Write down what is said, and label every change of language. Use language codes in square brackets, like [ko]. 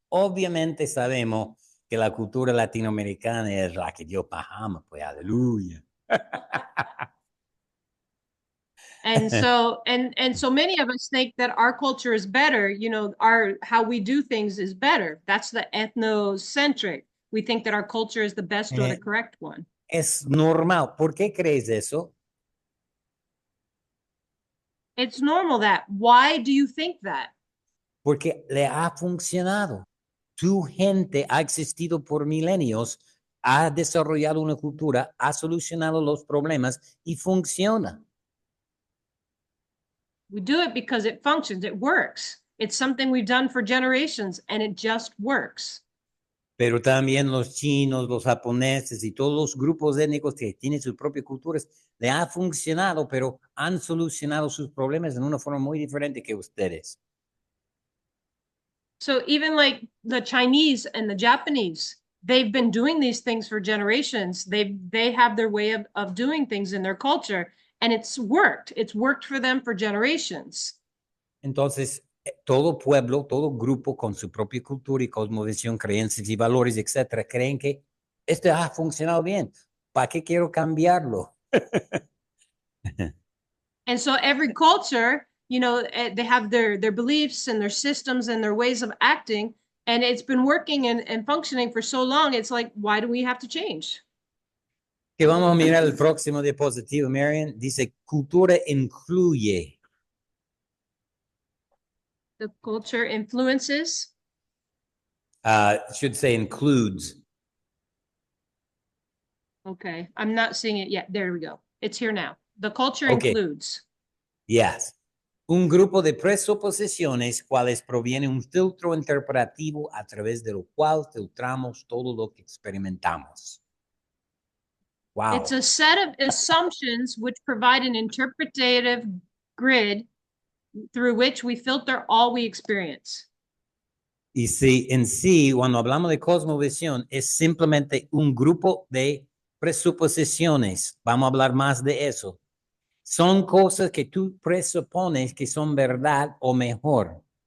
[es] Obviamente sabemos que la cultura latinoamericana es la que Dios ama, pues aleluya. [en] And so many of us think that our culture is better, you know, our how we do things is better. That's the ethnocentric. We think that our culture is the best or the correct one. [es] Es normal. ¿Por qué crees eso? [en] It's normal that. Why do you think that? [es] Porque le ha funcionado. Tu gente ha existido por milenios, ha desarrollado una cultura, ha solucionado los problemas y funciona. [en] We do it because it functions, it works. It's something we've done for generations and it just works. [es] Pero también los chinos, los japoneses y todos los grupos étnicos que tienen sus propias culturas, le ha funcionado, pero han solucionado sus problemas en una forma muy diferente que ustedes. [en] So even like the Chinese and the Japanese, they've been doing these things for generations. They have their way of doing things in their culture, and it's worked. It's worked for them for generations. [es] Entonces, todo pueblo, todo grupo con su propia cultura y cosmovisión, creencias y valores, etcétera, creen que esto ha funcionado bien. ¿Para qué quiero cambiarlo? [en] And so every culture, you know, they have their beliefs and their systems and their ways of acting, and it's been working and functioning for so long. It's like, why do we have to change? [es] Que vamos a mirar el próximo diapositivo, Marian. Dice, cultura incluye. [en] The culture influences. Should say includes. Okay, I'm not seeing it yet. There we go. It's here now. The culture Okay. includes. Yes. [es] Un grupo de presuposiciones cuales proviene un filtro interpretativo a través de lo cual filtramos todo lo que experimentamos. [en] Wow. It's a set of assumptions which provide an interpretative grid through which we filter all we experience. [es] Y si en sí, cuando hablamos de cosmovisión, es simplemente un grupo de presuposiciones. Vamos a hablar más de eso. Son cosas que tú presupones que son verdad o mejor.